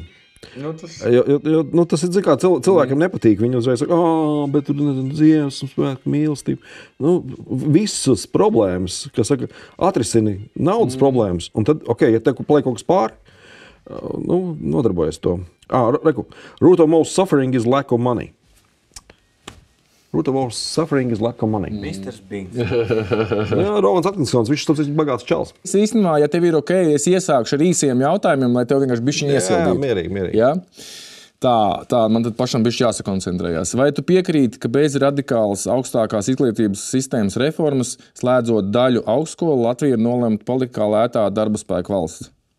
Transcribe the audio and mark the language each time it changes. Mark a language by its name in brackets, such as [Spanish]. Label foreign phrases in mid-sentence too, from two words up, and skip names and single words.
[Latvian] Tas ir, kā cilvēkiem nepatīk. Viņi uzreiz saka, bet tur Dievs un spēku mīlestība. Visas problēmas, kas saka, atrisini naudas problēmas, un tad, ja tev paliek kaut kas pāri, nodarbojas to. [English] Root of most suffering is lack of money. Root of all suffering is lack of money. Mr. Beans. [Latvian] Jā, Rovans Atkinsons, viņš ir bagāts čals. Īstenībā, ja tev ir ok, es iesākšu ar īsiem jautājumiem, lai tev vienkārši bišķiņ iesildītu. Jā, mierīgi. Ja? Tā, man tad pašam bišķi jāsakoncentrējās. Vai tu piekrīti, ka bez radikālas augstākās izglītības sistēmas reformas, slēdzot daļu augstskolu, Latvija ir nolemta palikt kā lētā darba spēka valsts?